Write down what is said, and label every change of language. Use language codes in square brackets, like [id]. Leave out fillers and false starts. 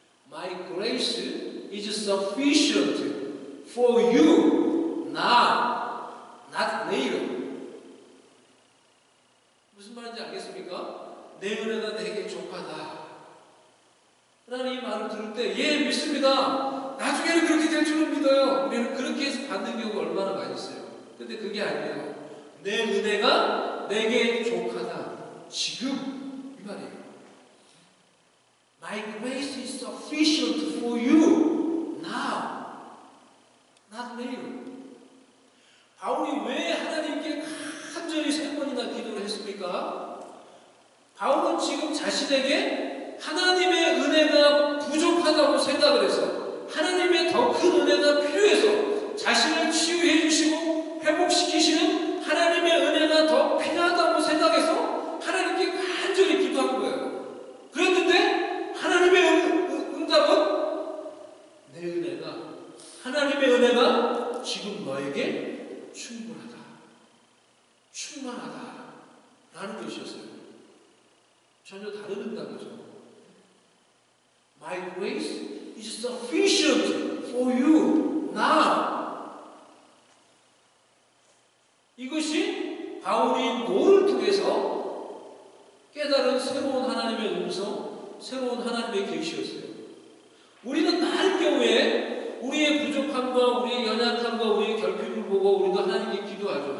[en] My grace is sufficient for you, not near. [ko] 무슨 말인지 알겠습니까? 내 은혜가 내게 족하다 라는 이 말을 들을 때, 예, 믿습니다. 나중에는 그렇게 될 줄은 믿어요. 우리는 그렇게 해서 받는 경우가 얼마나 많이 있어요. 근데 그게 아니에요. 내 은혜가 내게 족하다. 지금 이 말이에요. [en] My grace is sufficient for you now, not later. [ko] 바울이 왜 하나님께 간절히 3번이나 기도를 했습니까? 바울은 지금 자신에게 하나님의 은혜가 부족하다고 생각을 해서 하나님의 더 큰 은혜가 필요해서 자신을 치유해 주시고 회복시키시는 하나님의 은혜가 더 필요하다고 생각해서 하나님께 간절히 기도한 거예요. 그랬는데 하나님의 응답은 내 은혜가, 하나님의 은혜가 지금 너에게 충만하다 라는 것이었어요. 전혀 다른 응답이죠. [en] My grace is sufficient for you now. [ko] 이것이 바울이 노를 통해서 깨달은 새로운 하나님의 음성, 새로운 하나님의 계시였어요. 우리는 많은 경우에 우리의 부족함과 우리의 연약함과 우리의 결핍을 보고 우리도 하나님께 기도하죠.